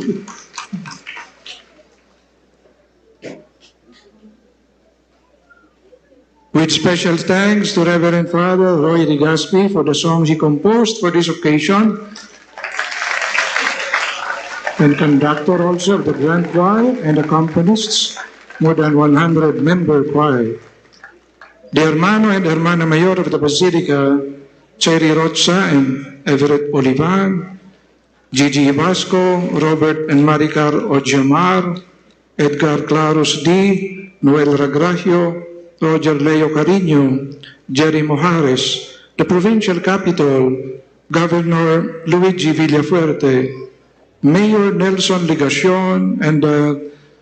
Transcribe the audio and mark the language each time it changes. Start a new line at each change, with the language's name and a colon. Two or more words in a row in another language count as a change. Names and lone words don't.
English: With special thanks to Reverend Father Roy Rigaspi for the songs he composed for this occasion, and conductor also of the Grand Choir and accompanists, more than 100-member choir. The Hermano and Hermana Mayor of the Basilica, Cherry Rocha and Everett Olivan, Gigi Vasco, Robert and Maricar Ojamar, Edgar Claros D., Noel Ragracio, Roger Leo Carino, Jerry Mojares, the Provincial Capital, Governor Luigi Villafuerte, Mayor Nelson Ligacion, and the